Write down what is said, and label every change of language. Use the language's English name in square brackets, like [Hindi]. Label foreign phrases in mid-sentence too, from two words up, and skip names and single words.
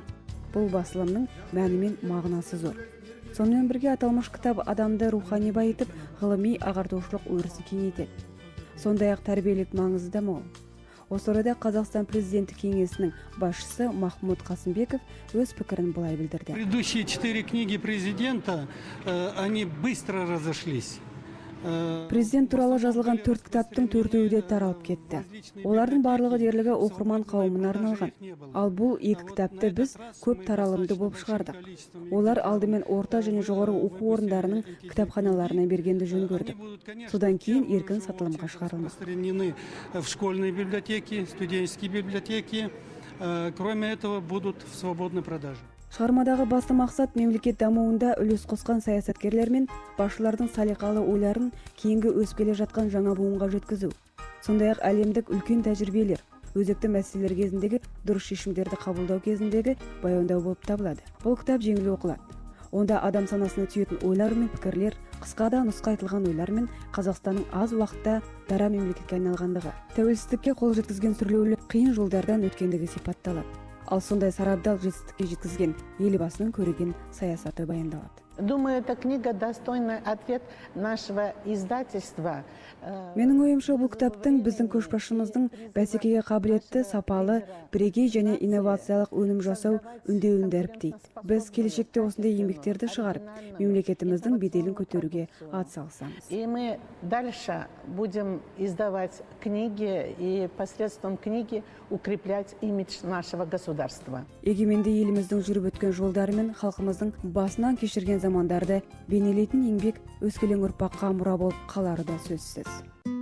[Kazakh] Бұл басылымның мәні мен мағынасы зор. Сонымен бірге аталмыш кітап адамды рухани байытып, ғылыми ағартушылық өрісін кеңейтеді. Сондай-ақ тәрбиелік маңызы да мол. Осы орайда Қазақстан президенті кеңесінің басшысы Махмуд Қасымбеков өз пікірін былай білдірді. [Russian] Предыдущие 4 книги президента, они быстро разошлись. [Kazakh] Президент туралы жазылған 4 кітаптың 4-еуі де таралып кетті. Олардың барлығы дерлігі оқырман қауымына арналған. Ал бұл 2 кітапты біз көп таралымды болып шығардық. Олар алдымен орта және жоғары оқу орындарының кітапханаларына бергенді жөн көрдік. Содан кейін еркін сатылымға шығарылмақ. [Russian] В школьные библиотеки, студенческие библиотеки, кроме этого, будут в свободной продаже. [Kazakh] Шығармадағы басты мақсат мемлекет дамуында үлес қосқан саясаткерлер мен басшылардың салиқалы ойларын кейінгі өсіп келе жатқан жаңа буынға жеткізу. Сондай-ақ әлемдік үлкен тәжірибелер, өзекті мәселелер кезіндегі дұрыс шешімдерді қабылдау кезіндегі баяндау болып табылады. Бұл кітап жеңіл оқылады. Онда адам санасына түйетін ойлар мен пікірлер, қысқада нұсқа айтылған ойлар мен Қазақстанның аз уақытта дара мемлекетке айналғандығы, тәуелсіздікке қол жеткізген сүрлеулі қиын жолдардан өткендігі сипатталады. Ал сондай сарабдал жетістікке жеткізген елбасының көреген саясаты баяндалады. [Russian] Думаю, эта книга достойный ответ нашего издательства. [Kazakh] Менің ойымша, бұл кітаптың біздің көшбасшымыздың бәсекеге қабілетті, сапалы, бірегей және инновациялық өнім жасау үндеуін дәріптейді. Біз келешекте осындай еңбектерді шығарып, мемлекетіміздің беделін көтеруге атсалысамыз. [Russian] И мы дальше будем издавать книги и посредством книги укреплять имидж нашего государства. [Kazakh] Егеменді еліміздің жүріп өткен жолдары мен халқымыздың басынан кешірген замандарды бейнелейтін еңбек өскелең ұрпаққа мұра болып қалары да сөзсіз.